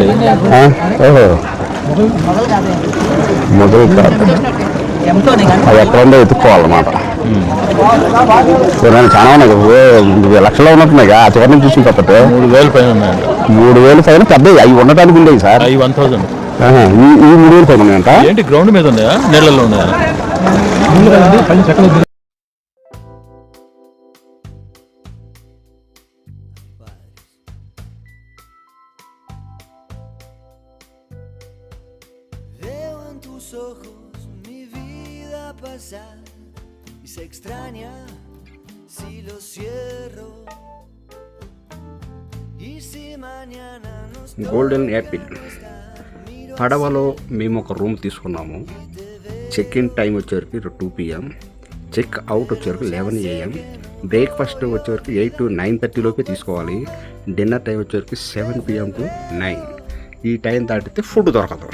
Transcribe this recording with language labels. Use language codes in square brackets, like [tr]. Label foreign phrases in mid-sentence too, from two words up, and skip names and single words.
[te] ఓహో మొదలు కాదు అది ఎక్కడ ఉందో ఎత్తుక్కోవాలన్నమాట. చాలా ఉన్నాయి, లక్షల్లో ఉన్నట్టున్నాయి. ఆ చివరి నుంచి చూసిన తప్పతే 3,000 పైన ఉన్నాయంట. 3,000 పైన పెద్దవి అవి ఉండటానికి ఉండేవి సార్. అవి 1,000. ఈ 3,000 పైన ఉన్నాయంట. ఏంటి గ్రౌండ్ మీద ఉన్నాయా నీళ్ళల్లో ఉన్నాయా. [es] Veo en tus ojos mi vida pasar y se extraña si lo cierro y si mañana nos [te] గోల్డెన్ యాపిల్ పడవలో మేము ఒక రూమ్ తీసుకున్నాము. [en] check in time [te] వచ్చేవరకు 2 PM, [en] check out [te] వచ్చేవరకు 11 AM, బ్రేక్ఫాస్ట్ వచ్చేవరకు 8 to 9:30 లోపే తీసుకోవాలి. [en] dinner time [te] వచ్చేవరకు 7 PM to 9. ఈ టైం దాటితే ఫుడ్ దొరకదు.